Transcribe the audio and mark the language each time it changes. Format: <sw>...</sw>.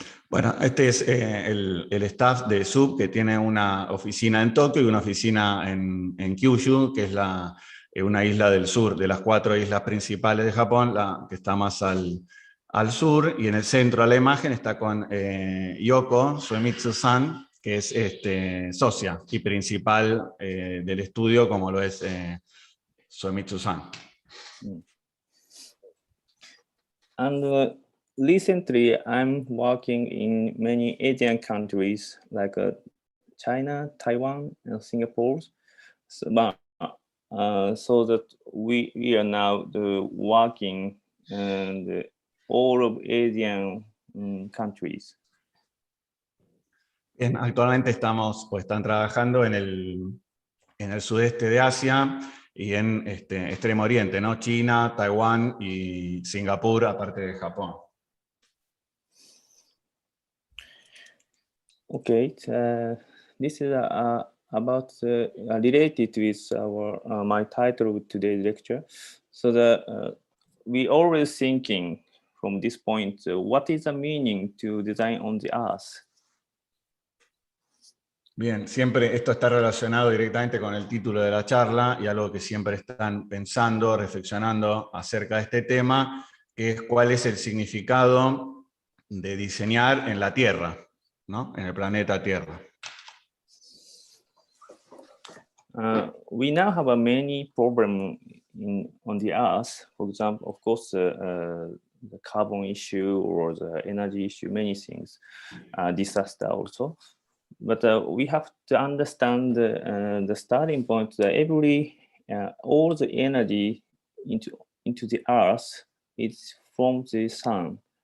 <es>Bueno, este es el staff de SUB, que tiene una oficina en Tokio y una oficina en Kyushu, que es una isla del sur, de las 4 islas principales de Japón, la que está más al sur, y en el centro de la imagen está con Yoko Suemitsu-san, que es socia y principal del estudio, como lo es Suemitsu-san.</es> <en>And recently, I'm working in many Asian countries like China, Taiwan, and Singapore. So that we are now working in all of Asian countries.</en> <es>Bien, actualmente están trabajando en el sudeste de Asia y en Extremo Oriente, ¿no? China, Taiwán y Singapur, aparte de Japón.</es> <en>Okay, this is about related with my title of today's lecture. So we always thinking from this point, what is the meaning to design on the earth?</en> <es>Bien, siempre esto está relacionado directamente con el título de la charla y algo que siempre están pensando, reflexionando acerca de este tema, que es cuál es el significado de diseñar en la Tierra, ¿no? En el planeta Tierra.</es> <en>We now have a many problems on the Earth. For example, of course, the carbon issue or the energy issue, many things, disaster also. But we have to understand the starting point that all the energy into the Earth is from the sun.</en>